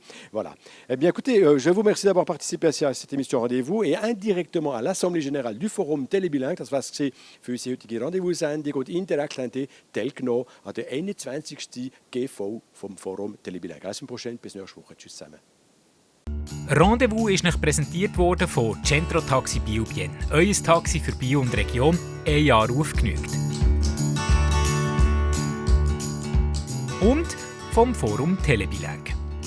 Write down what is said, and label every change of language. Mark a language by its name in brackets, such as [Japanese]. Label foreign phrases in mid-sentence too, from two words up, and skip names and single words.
[French] Voilà. Eh bien, écoutez, je vous remercie d'avoir participé à cette émission Rendez-vous et indirectement à l'Assemblée Générale du Forum Telebilang. [German] Das war es für unsere heutige Rendezvous-Sendung und indirekt haben Sie teilgenommen an der 21. GV vom Forum Telebilang. [French] À la semaine prochaine, [German] bis nächste Woche. Tschüss zusammen. Rendezvous ist euch präsentiert worden von Centro Taxi Biel-Bienne. Euer Taxi für Biel und Region, ein Jahr aufgenügt. Und vom Forum Telebilang.